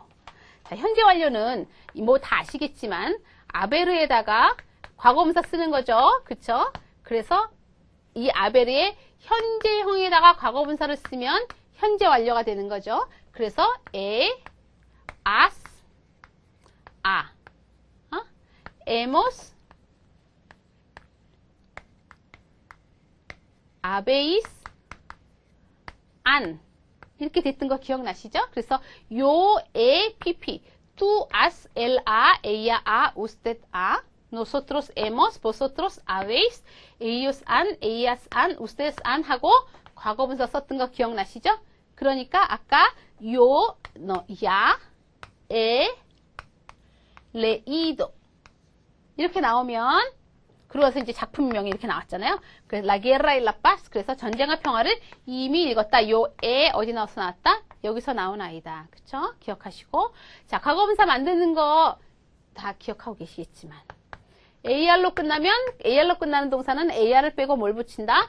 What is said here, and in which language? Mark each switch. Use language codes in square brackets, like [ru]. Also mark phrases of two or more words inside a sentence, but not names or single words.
[ko] 자, 현재 완료는 뭐 다 아시겠지만 아베르에다가 과거분사 쓰는 거죠. 그렇죠? 그래서 이 아베르에 현재형에다가 과거분사를 쓰면 현재 완료가 되는 거죠. 그래서 as, [es] hemos, habéis, han [ko] 이렇게 됐던 거 기억나시죠? 그래서 요, pp, [es] tú, has, él, ella, usted, nosotros hemos, vosotros habéis, ellos han, ellas han, ustedes han [ko] 하고 과거분사 썼던 거 기억나시죠? 그러니까 아까 [es] yo, no, ya, he, leído [ko] 이렇게 나오면 그러고서 이제 작품명이 이렇게 나왔잖아요. 그래서 La Guerra y la Paz 그래서 전쟁과 평화를 이미 읽었다. 요 에 어디 나와서 나왔다? 여기서 나온 아이다. 그쵸? 기억하시고 자 과거분사 만드는 거 다 기억하고 계시겠지만 AR로 끝나면 AR로 끝나는 동사는 AR을 빼고 뭘 붙인다?